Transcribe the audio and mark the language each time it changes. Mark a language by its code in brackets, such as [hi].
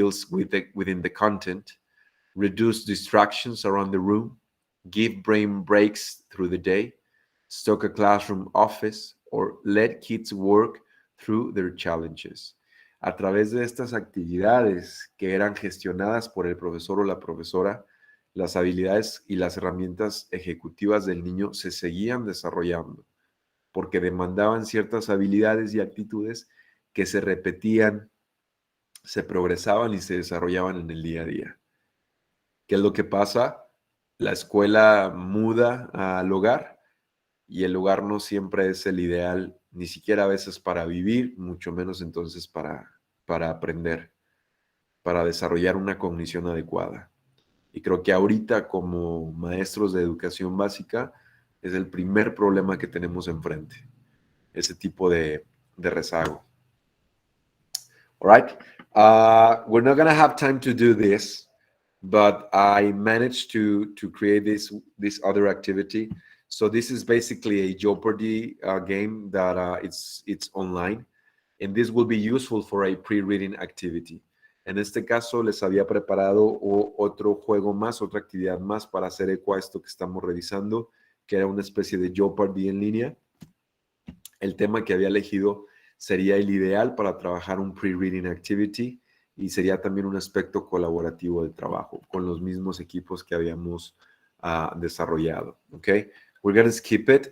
[en] within the content, reduce distractions around the room, give brain breaks through the day, stock a classroom office, or let kids work through their challenges. [es] A través de estas actividades que eran gestionadas por el profesor o la profesora, las habilidades y las herramientas ejecutivas del niño se seguían desarrollando, porque demandaban ciertas habilidades y actitudes que se repetían, se progresaban y se desarrollaban en el día a día. ¿Qué es lo que pasa? La escuela muda al hogar y el hogar no siempre es el ideal, ni siquiera a veces para vivir, mucho menos entonces para aprender, para desarrollar una cognición adecuada. Y creo que ahorita como maestros de educación básica es el primer problema que tenemos enfrente, ese tipo de rezago. [en] All right, we're not gonna have time to do this, but I managed to create this other activity. So this is basically a Jeopardy game that it's online, and this will be useful for a pre-reading activity. [es] En este caso les había preparado otro juego más, otra actividad más para hacer eco a esto que estamos revisando, que era una especie de Jeopardy en línea. El tema que había elegido sería el ideal para trabajar un pre-reading activity y sería también un aspecto colaborativo del trabajo con los mismos equipos que habíamos desarrollado. ¿Ok? [en] We're going to skip it.